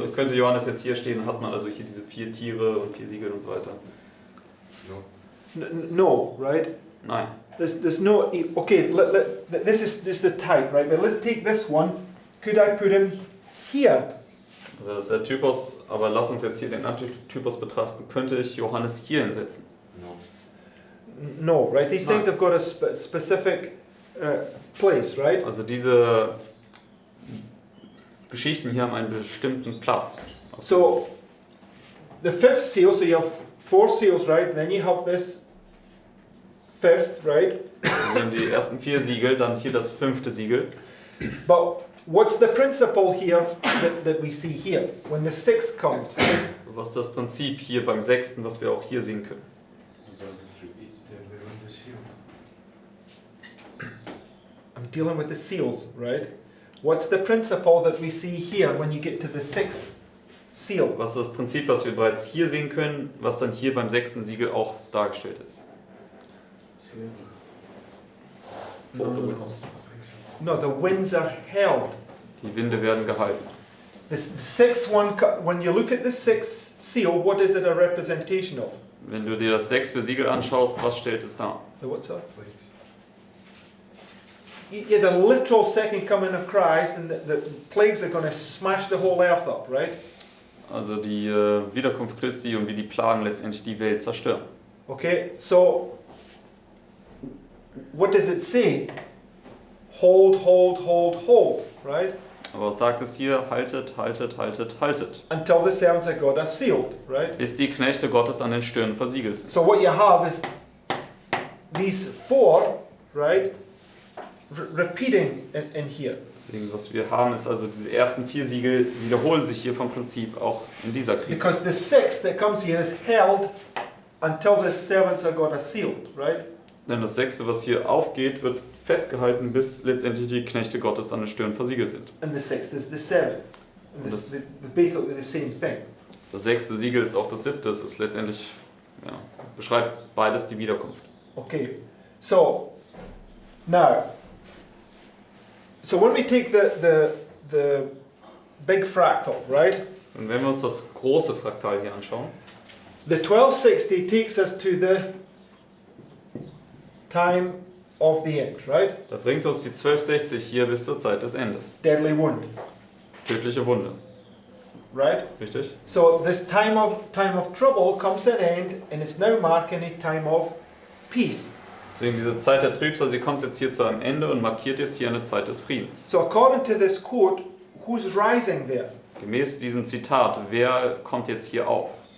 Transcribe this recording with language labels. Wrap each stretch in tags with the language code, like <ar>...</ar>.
<de>Also könnte Johannes jetzt hier stehen, hat man also hier diese 4 Tiere und 4 Siegel und so weiter.</de> <en>No, right?</en> <de>Nein.</de> <en>There's no, okay, this is the type, right? But let's take this one. Could I put him here?</en> <de>Also das ist der Typus, aber lass uns jetzt hier den Antitypus betrachten. Könnte ich Johannes hier hinsetzen?</de> <en>No, right? These things No. have got a specific place, right?</en> <de>Also diese Geschichten hier haben einen bestimmten Platz.</de> <en>So, the 5th seal, so you have 4 seals, right? And then you have this 5th, right?</en> <de>Also wir haben die ersten 4 Siegel, dann hier das 5. Siegel.</de> <en>But what's the principle here that we see here? When the 6th comes,</en> <de>Was ist das Prinzip hier beim 6., was wir auch hier sehen können?</de> <en>Just repeat. dealing with the seals, right? What's the principle that we see here when you get to the sixth seal?</en> <de>Was ist das Prinzip, was wir bereits hier sehen können, was dann hier beim 6. Siegel auch dargestellt ist?</de> <en>Hold the winds. No, the winds are held.</en> <de>Die Winde werden gehalten.</de> <en>The sixth one, when you look at the sixth seal, what is it a representation of?</en> <de>Wenn du dir das 6. Siegel anschaust, was stellt es dar?</de> <en>The what's that? Yeah, the literal second coming of Christ, and the plagues are going to smash the whole earth up, right?</en> <de>Also die Wiederkunft Christi und wie die Plagen letztendlich die Welt zerstören.</de> <en>Okay, so what does it say? Hold, hold, hold, hold, right?</en> <de>Aber was sagt es hier? Haltet, haltet, haltet, haltet.</de> <en>Until the servants of God are sealed, right?</en> <de>Bis die Knechte Gottes an den Stirnen versiegelt sind.</de> <en>So what you have is these four, right, repeating in here.</en> <de>Deswegen, was wir haben, ist also diese ersten 4 Siegel wiederholen sich hier vom Prinzip auch in dieser Krise.</de> <en>Because the sixth that comes here is held until the servants of God are sealed, right?</en> <de>Denn das 6., was hier aufgeht, wird festgehalten, bis letztendlich die Knechte Gottes an den Stirnen versiegelt sind.</de> <en>And the sixth is the seventh. And this is basically the same thing.</en> <de>Das 6. Siegel ist auch das 7., es ist letztendlich, ja, beschreibt beides die Wiederkunft.</de> <en>Okay, so now, so when we take the big fractal, right?</en> <de>Und wenn wir uns das große Fraktal hier anschauen,</de> <en>The 1260 takes us to the time of the end, right?</en> <de>da bringt uns die 1260 hier bis zur Zeit des Endes.</de> <en>Deadly wound,</en> <de>Tödliche Wunde,</de> <en>right?</en> <de>richtig?</de> <en>So this time of trouble comes to an end, and it's now marking a time of peace.</en> <de>Deswegen diese Zeit der Trübsal, sie kommt jetzt hier zu einem Ende und markiert jetzt hier eine Zeit des Friedens.</de> <en>So according to this quote, who's rising there?</en> <de>Gemäß diesem Zitat, wer kommt jetzt hier auf?</de>